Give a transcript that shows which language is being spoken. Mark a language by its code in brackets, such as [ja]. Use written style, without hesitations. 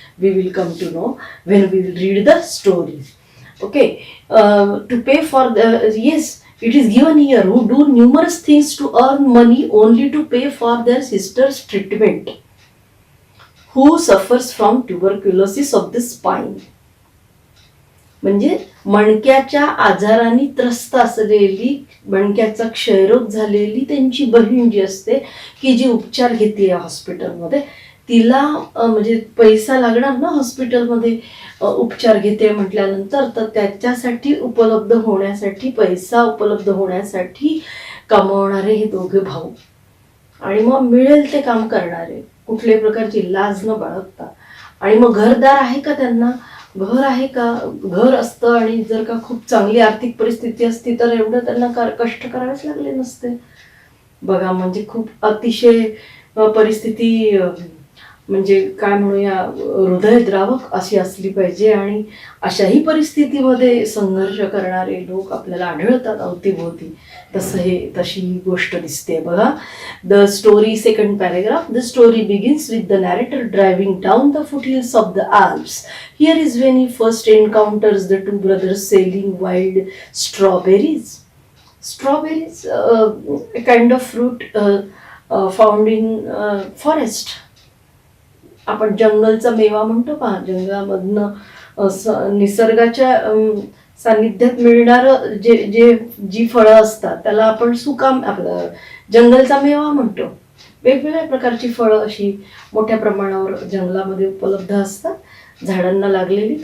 [en] We will come to know when we will read the story. Okay, to pay for the, yes, it is given here, who do numerous things to earn money only to pay for their sister's treatment, who suffers from tuberculosis of the spine. [mr] म्हणजे मणक्याच्या आजाराने त्रस्त असलेली, मणक्याचा क्षयरोग झालेली त्यांची बहीण जी असते, की जी उपचार घेते हॉस्पिटलमध्ये, तिला म्हणजे पैसा लागणार ना हॉस्पिटलमध्ये उपचार घेते म्हटल्यानंतर, तर त्याच्यासाठी उपलब्ध होण्यासाठी, पैसा उपलब्ध होण्यासाठी कमवणारे हे दोघे भाऊ. आणि मग मिळेल ते काम करणारे, कुठल्याही प्रकारची लाज न बाळगता. आणि मग घरदार आहे का त्यांना, घर आहे का, घर असतं. आणि जर का खूप चांगली आर्थिक परिस्थिती असती तर एवढं त्यांना कष्ट करावेच लागले नसते बघा. म्हणजे खूप अतिशय परिस्थिती म्हणजे काय म्हणूया हृदयद्रावक अशी असली पाहिजे. आणि अशाही परिस्थितीमध्ये संघर्ष करणारे लोक आपल्याला आढळतात अवतीभोवती. तशी गोष्ट दिसते बघा. [en] The story, second paragraph. The story begins with the narrator driving down the foothills of the Alps. Here is when he first encounters the two brothers selling wild strawberries. Strawberries, a kind of fruit found in forest. [mr] आपण जंगलचा मेवा म्हणतो पहा, जंगलामधनं निसर्गाच्या सानिध्यात मिळणारं जी फळं असतात त्याला आपण सुकाम, आपलं जंगलचा मेवा म्हणतो. वेगवेगळ्या प्रकारची फळं अशी मोठ्या प्रमाणावर जंगलामध्ये उपलब्ध असतात, झाडांना लागलेली.